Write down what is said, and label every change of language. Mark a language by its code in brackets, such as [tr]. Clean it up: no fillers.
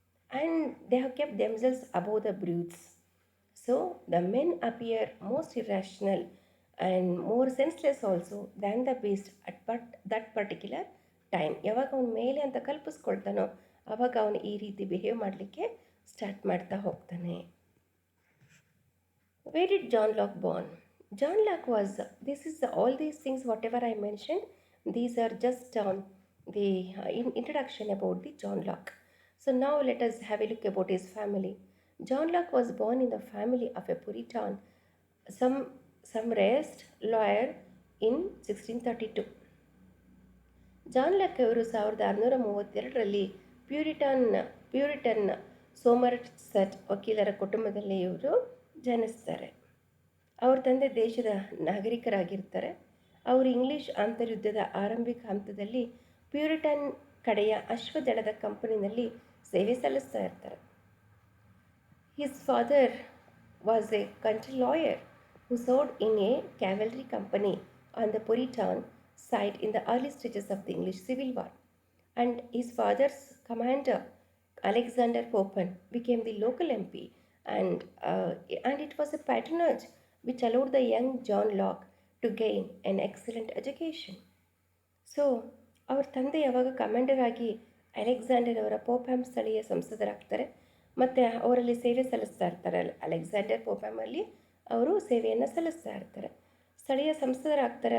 [en] And they have kept themselves above the brutes. So the men appear most irrational and more senseless also than the beast at that particular time. [kn] ಯಾವಾಗ ಅವನು ಮೇಲೆ ಅಂತ ಕಲ್ಪಿಸ್ಕೊಳ್ತಾನೋ ಆವಾಗ ಅವನು ಈ ರೀತಿ behave ಮಾಡಲಿಕ್ಕೆ ಸ್ಟಾರ್ಟ್ ಮಾಡ್ತಾ ಹೋಗ್ತಾನೆ. [en] Where did John Locke born? John Locke was, all these things whatever I mentioned, these are just the introduction about the John Locke. So now let us have a look about his family. John Locke was born in the family of a Puritan, some raised lawyer in 1632. [kn] John lock ಅವರು 1632ರಲ್ಲಿ ಪ್ಯೂರಿಟನ್ ಸೋಮರ್ಸೆಟ್ ವಕೀಲರ ಕುಟುಂಬದಲ್ಲಿ ಇವರು ಜನಿಸ್ತಾರೆ. ಅವ್ರ ತಂದೆ ದೇಶದ ನಾಗರಿಕರಾಗಿರ್ತಾರೆ. ಅವರು English ಅಂತರ್ಯುದ್ಧದ ಆರಂಭಿಕ ಹಂತದಲ್ಲಿ ಪ್ಯೂರಿಟನ್ ಕಡೆಯ ಅಶ್ವದಳದ ಕಂಪನಿನಲ್ಲಿ ಸೇವೆ ಸಲ್ಲಿಸ್ತಾ ಇರ್ತಾರೆ. [en] His father was a country lawyer who served in a cavalry company on the Puritan side in the early stages of the English Civil War. And his father's commander, Alexander Popen, became the local MP, and it was a patronage which allowed the young John Locke to gain an excellent education. [kn] So ಅವ್ರ ತಂದೆ ಯಾವಾಗ commander ಆಗಿ Alexander ಅವರ ಪೋಪ್ಯಾಮ್ ಸ್ಥಳೀಯ ಸಂಸದರಾಗ್ತಾರೆ ಮತ್ತು ಅವರಲ್ಲಿ ಸೇವೆ ಸಲ್ಲಿಸ್ತಾ ಇರ್ತಾರೆ. ಅಲೆಕ್ಸಾಂಡರ್ ಪೋಪ್ಯಾಮಲ್ಲಿ ಅವರು ಸೇವೆಯನ್ನು ಸಲ್ಲಿಸ್ತಾ ಇರ್ತಾರೆ, ಸ್ಥಳೀಯ ಸಂಸದರಾಗ್ತಾರೆ.